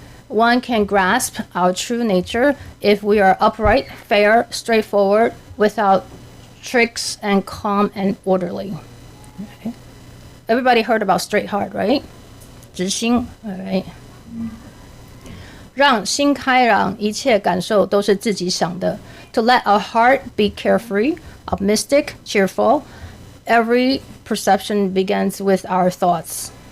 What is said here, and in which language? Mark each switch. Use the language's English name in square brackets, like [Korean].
[English] One can grasp our true nature if we are upright, fair, straightforward, without tricks, and calm and orderly. Okay. Everybody heard about straight heart, right? 直心, all right. [Chinese] 让心开朗，一切感受都是自己想的. [English] To let our heart be carefree, optimistic, cheerful. Every perception begins with our thoughts.